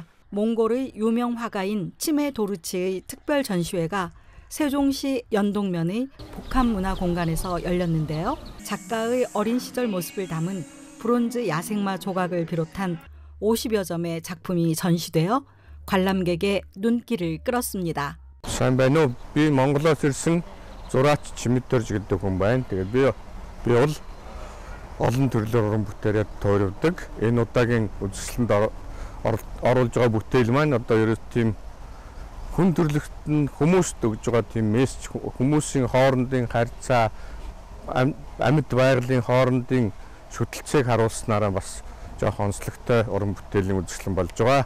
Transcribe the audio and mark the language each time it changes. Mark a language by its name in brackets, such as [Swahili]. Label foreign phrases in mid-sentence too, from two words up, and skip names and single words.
[Korean] 몽골의 유명 화가인 치메 도르치의 특별 전시회가 세종시 연동면의 복합문화공간에서 열렸는데요. 작가의 어린 시절 모습을 담은 브론즈 야생마 조각을 비롯한 50여 점의 작품이 전시되어 관람객의 눈길을 끌었습니다. [Mongolian] Сайн байна уу? Би Монголоос ирсэн зураач Чимэдэрж гэдэг хүн байна. Тэгээд би бол олон төрлөөр уран бүтээлээ тойрвдаг. Энэ удаагийн үзэсгэлэнд оруулж байгаа бүтээл маань одоо ерөөс тийм хүн төрлөخت нь хүмүүст өгж байгаа тийм мессеж, хүмүүсийн хоорондын харьцаа, амьд байгалийн хоорондын шүтэлцээг харуулснараа бас жоохон онцлогтой уран бүтээлийн үзэсгэлэн болж байгаа.